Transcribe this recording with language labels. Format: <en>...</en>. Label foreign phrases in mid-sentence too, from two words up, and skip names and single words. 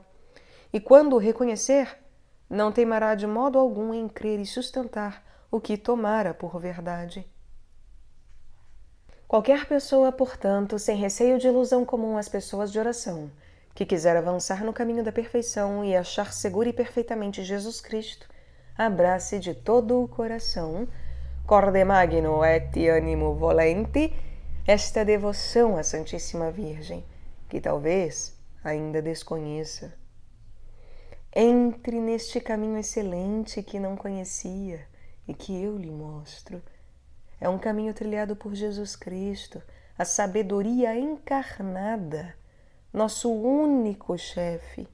<pt>E quando o reconhecer, não temerá de modo algum em crer e sustentar o que tomara por verdade. Qualquer pessoa, portanto, sem receio de ilusão comum às pessoas de oração, que quiser avançar no caminho da perfeição e achar seguro e perfeitamente Jesus Cristo, abrace de todo o coração,</pt> <la>corde magno et animo volenti,</la> <pt>esta devoção à Santíssima Virgem, que talvez ainda desconheça. Entre neste caminho excelente que não conhecia e que eu lhe mostro. É um caminho trilhado por Jesus Cristo, a sabedoria encarnada, nosso único chefe.</pt>